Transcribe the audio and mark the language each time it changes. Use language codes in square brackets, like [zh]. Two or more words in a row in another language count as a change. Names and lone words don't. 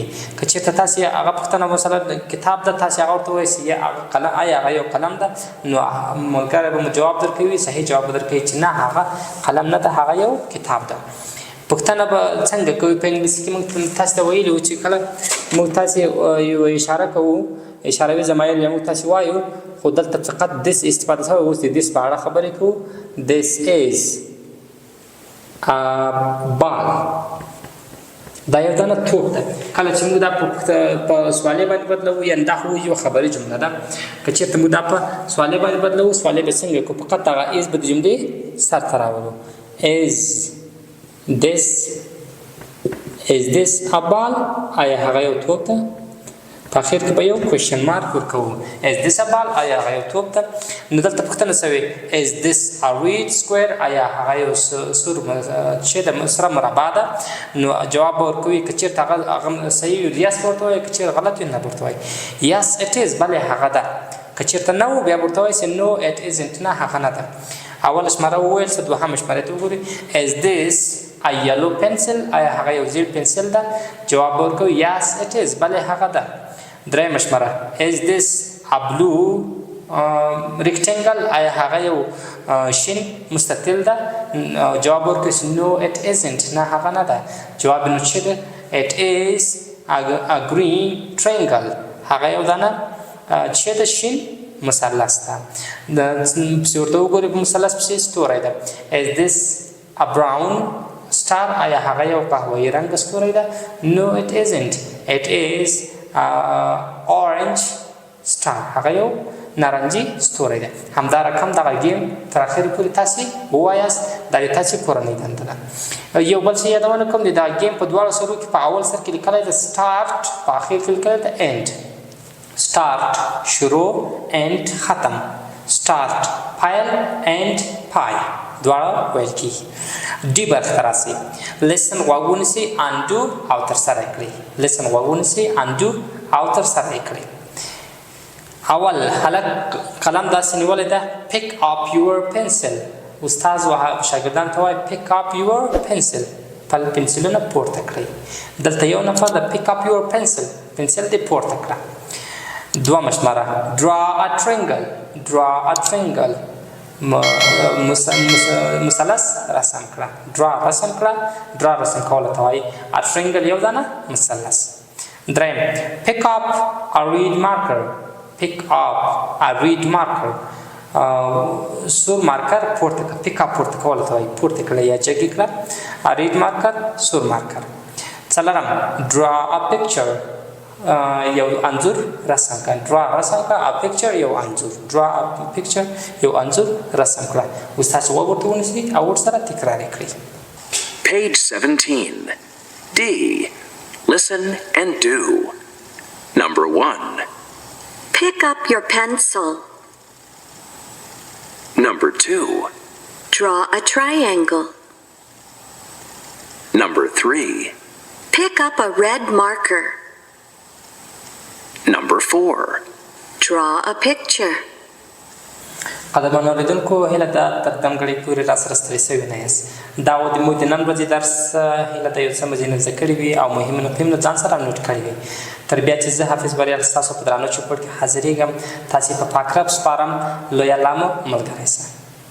[ps] که چېرته تاسې هغه پوښتنه مثلا کتاب ده تاسې هغه ورته ووایئ آیا هغه یو قلم ده نو ملګری به مو جواب درکوي صحیح جواب به درکوي چې نه هغه قلم نه ده هغه یو کتاب ده. پوښتنه به څنګه کوي په انګلیسي کې موږ تاسو ته ویلي وو چې کله موږ تاسې یو اشاره کوو اشاروي ضمایر یا موږ تاسې وایو خو دلته فقط this استفاده شوې اوس د this په اړه خبرې کوو. [en] this is a ball [ps] دا یو دانه توپ ده. کله چې موږ دا په سوالې باندې بدلوو یعنې دا خو یو خبري جمله ده. که چېرته موږ دا په سوالې باندې بدلوو سوالې به څنګه کوو فقط هغه is به د جملې سر ته راولو. [en] is this a ball [ps] آیا هغه یو توپ ده. په اخر کې به یو [en] question mark [ps] ورکوو. [en] is this a ball [ps] آیا هغه یو توپ ده. نو دلته پوښتنه سوې [en] is this a red square [ps] آیا هغه یو سور چې ده سره مربع ده. نو جواب به ورکوي که چېرته هغه صحیح وي یس به ورته وایي که چېرته غلط وي نه به ورته وایي [en] yes it is [ps] بلې هغه ده. که چېرته نه و بیا به ورته وایي چې [en] no it isn't [ps] نه هغه نه ده. اول شماره وویل څه دوهمه شمارې ته وګورئ [en] is this a yellow pencil [ps] آیا هغه یو زیړ پنسل ده جواب ورکوي [en] yes it is [ps] بلې هغه ده درېیمه شماره [en] is this a blue rectangle [ps] آیا هغه یو شین مستطیل ده جواب ورکوي [en] no it isn't [ps] نه هغه نه ده جواب نو چې ده [en] it is a green triangle [ps] هغه یو دانه چې د شین مثلث ده پسې ورته وګورئ په مثلث پسې ستوری ده [en] is this a brown star [ps] آیا هغه یو قهوه‌ایي رنګ ستوری ده [en] no it isn't it is orange star [ps] هغه یو نارنجي ستوری ده همدا رقم دغه گیم تر اخرې پورې تاسې ووایاست دا د تاسې کورنۍ دنده ده یو بل څه یادونه کوم د دغه گیم په دواړو سرو کې په اول سر کې لیکلی ده start په اخر کې لیکلی ده [en] end start [ps] شروع end ختم start پیل end پای دواړه ویل کېږي ډي برخې ته راسئ listen غوږ ونیسئ undo او ترسره یې کړئ listen غوږ ونیسئ undo او ترسره یې کړئ اول هلک قلم داسې نیولی ده [en] pick up your pencil [ps] استاد شاګردانو ته وایي [en] pick up your pencil [ps] خپل پنسلونه پورته کړئ دلته یو نفر ده [en] pick up your pencil [ps] پنسل دې پورته کړه دوهمه شماره [en] draw a triangle [ps] مثلث رسم کړه draw رسم کړه draw رسم کولو ته وایي [en] a triangle [ps] یو دانه مثلث درېیم [en] pick up a reed marker pick up a reed marker [ps] سور مارکر پورته کړه [en] pick up [ps] پورته کولو ته وایي پورته کړه یا جګې کړه [en] a reed marker [ps] سور مارکر څلورم [en] draw a picture [ps] یو انځور رسم کړه draw رسم کړه [en] a picture [ps] یو انځور [en] draw a picture [ps] یو انځور رسم کړه اوس تاسو غوږ ورته ونیسئ او ورسره تکرار یې کړئ [en] Page 17. D. Listen and do. Number 1. Pick up your pencil. Number 2. Draw a triangle. Number 3. Pick up a red marker. Number 4. Draw a picture. [ps] قدرمنو اورېدونکو هیله ده تر دمګړۍ پورې راسره ستړي سوي نه یاست دا و زموږ د نن ورځې درس هیله ده یو څه مزې زده کړي وي او مهم نقطې ځان سره نوټ کړي وي تر بیا چې زه حافظ بریال ستاسو په درانه چوپړ کې حاضرېږم تاسې په پاک رب سپارم لوی الله مو ملګری شه